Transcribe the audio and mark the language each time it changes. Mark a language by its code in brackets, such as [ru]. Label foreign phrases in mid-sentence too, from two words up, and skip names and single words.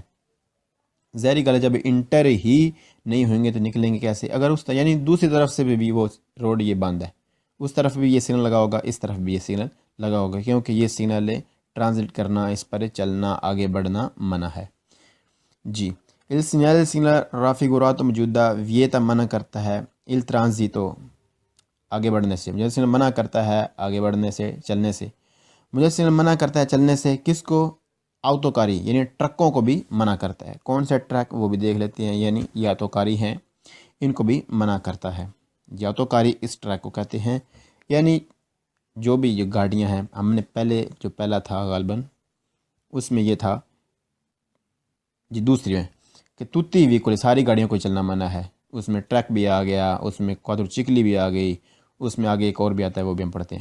[ur] ظاہری گل ہے جب انٹر ہی نہیں ہوئیں گے تو نکلیں گے کیسے؟ اگر اس یعنی دوسری طرف سے بھی وہ روڈ یہ بند ہے، اس طرف بھی یہ سگنل لگا ہوگا، اس طرف بھی یہ سگنل لگا ہوگا، کیونکہ یہ سگنل ٹرانزٹ کرنا، اس پر چلنا، آگے بڑھنا منع ہے۔ جی [it] il segnale raffigurato [ur] موجودہ ویتا منع کرتا ہے [it] il transito [ur] آگے بڑھنے سے، مجھے سگنل منع کرتا ہے آگے بڑھنے سے، چلنے سے، مجھے سگنل منع کرتا ہے چلنے سے، کس کو؟ آٹوکاری یعنی ٹرکوں کو بھی منع کرتا ہے۔ کون سے ٹرک وہ بھی دیکھ لیتے ہیں، یعنی یہ آٹوکاری ہیں، ان کو بھی منع کرتا ہے۔ یہ آٹوکاری اس ٹرک کو کہتے ہیں، یعنی جو بھی یہ گاڑیاں ہیں، ہم نے پہلا تھا غالباً اس میں یہ تھا، جی دوسری میں کہ [it] tutti veicol [ur] ساری گاڑیوں کو چلنا منع ہے، اس میں ٹرک بھی آ گیا، اس میں کوادر چکلی بھی آ گئی، اس میں آگے ایک اور بھی آتا ہے وہ بھی ہم پڑھتے ہیں۔